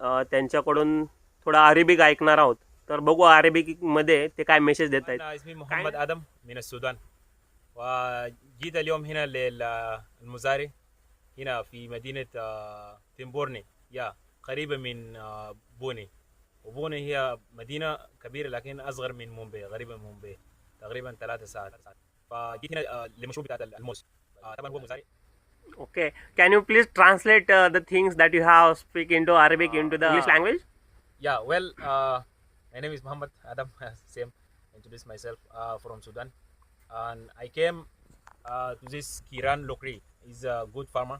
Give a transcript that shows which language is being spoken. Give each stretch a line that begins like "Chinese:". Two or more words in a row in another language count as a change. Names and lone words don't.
Marathi: त्यांच्याकडून थोडा अरेबिक ऐकणार आहोत. तर बघू अरेबिकमध्ये ते काय मेसेज देत आहेत.
Arabic: اسمي محمد آدم من السودان، وجيت اليوم هنا للمزارع هنا في مدينة تيمبورني، قريبة من بوني. وبوني هي مدينة كبيرة لكن أصغر من مومباي، قريبة من مومباي تقريبا 3 ساعات. فجيت هنا لمشروع بتاع الموز. طبعا هو مزارع.
English: Okay, can you please translate the things that you have speak into Arabic into the English language? Yeah, well, my name is Muhammad Adam. Same, introduce myself, from Sudan, and I came to this Kiran Lokri. He's a good farmer.